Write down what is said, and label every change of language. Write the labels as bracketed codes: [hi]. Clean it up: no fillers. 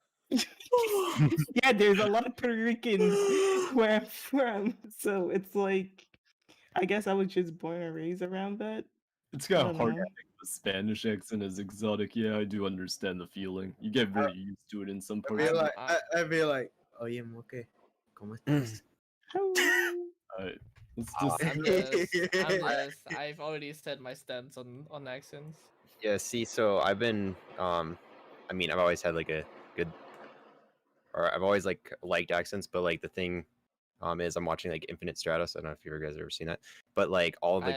[en] Yeah, there's a lot of Puerto Ricans where I'm from, so it's like, I guess I was just born and raised around that. It's kind of hard to know. think of a Spanish accent as exotic. Yeah, I do understand the feeling. You get very used to it in some parts. I'd be like, [es] oye, Mooke, ¿cómo estás? [en] Alright, let's just. I'm just. I've already said my stance on accents. Yeah, see, so I've been I mean, I've always had like a good, or I've always like liked accents, but like the thing is I'm watching like Infinite Stratus. I don't know if you guys have ever seen that, but like all the